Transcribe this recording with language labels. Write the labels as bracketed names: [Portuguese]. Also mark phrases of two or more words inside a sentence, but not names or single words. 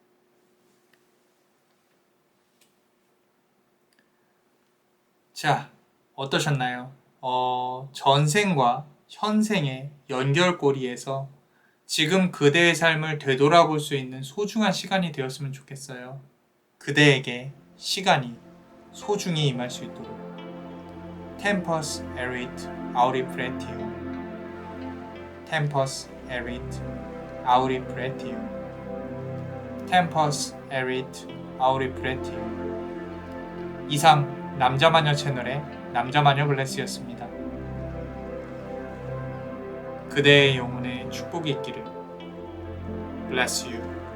[Korean] 자, 어떠셨나요? 전생과 현생의 연결고리에서 지금 그대의 삶을 되돌아볼 수 있는 소중한 시간이 되었으면 좋겠어요. 그대에게 시간이 소중히 임할 수 있도록. [Latin] Tempus erit auri pretium. Tempus erit auri pretium. Tempus erit auri pretium. [Korean] 이상 남자마녀 채널의 남자마녀 블레스였습니다. 그대의 영혼에 축복이 있기를. [English] Bless you.